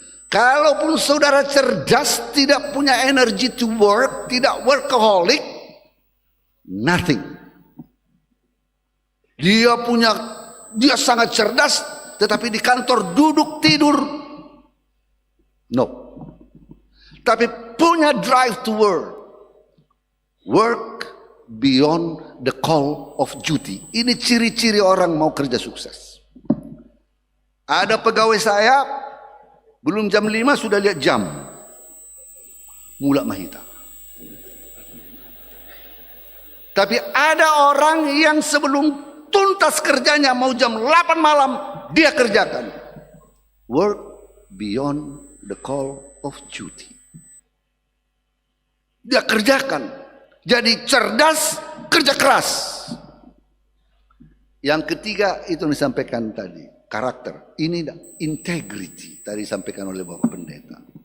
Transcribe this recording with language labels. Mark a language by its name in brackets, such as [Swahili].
[Indonesian] Kalaupun saudara cerdas, tidak punya [English] energy to work, [Indonesian] tidak workaholic, nothing. Dia sangat cerdas, tetapi di kantor duduk tidur, no. Tapi punya [English] drive to work beyond the call of duty. [Indonesian] Ini ciri-ciri orang mau kerja sukses. Ada pegawai saya, belum jam 5 sudah lihat jam, [Batak Toba] mulak mahita. [Indonesian] Tapi ada orang yang sebelum tuntas kerjanya mau jam 8 malam, dia kerjakan. [English] Work beyond the call of duty. [Indonesian] Dia kerjakan. Jadi cerdas, kerja keras. Yang ketiga itu yang disampaikan tadi, karakter. Ini integrity, tadi disampaikan oleh Bapak Pendeta.